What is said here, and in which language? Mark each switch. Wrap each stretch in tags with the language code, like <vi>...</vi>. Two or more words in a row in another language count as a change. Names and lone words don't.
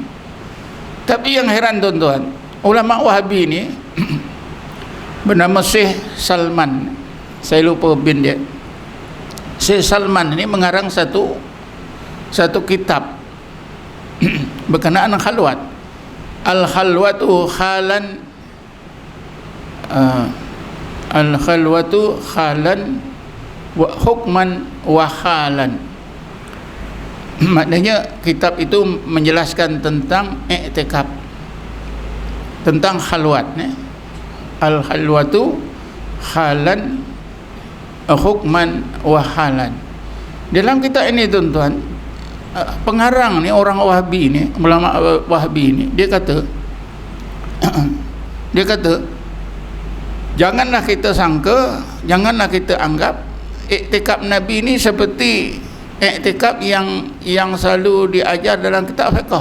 <ms>Tapi yang heran tuan-tuan, ulama Wahhabi ni bernama Syekh Salman, saya lupa bin dia. Syekh Salman ni mengarang satu kitab berkenaan khalwat. Al-khalwatu khalan al-khalwatu khalan wa hukman wa khalan. Maknanya kitab itu menjelaskan tentang i'tikaf, tentang khalwat, ya. Al-khalwatu khalan hukman wa halan. Dalam kitab ini tuan-tuan, pengarang ni, orang Wahhabi ni, ulama Wahhabi ni, dia kata janganlah kita sangka, janganlah kita anggap i'tikaf Nabi ni seperti i'tikaf yang selalu diajar dalam kitab fiqh.</ms>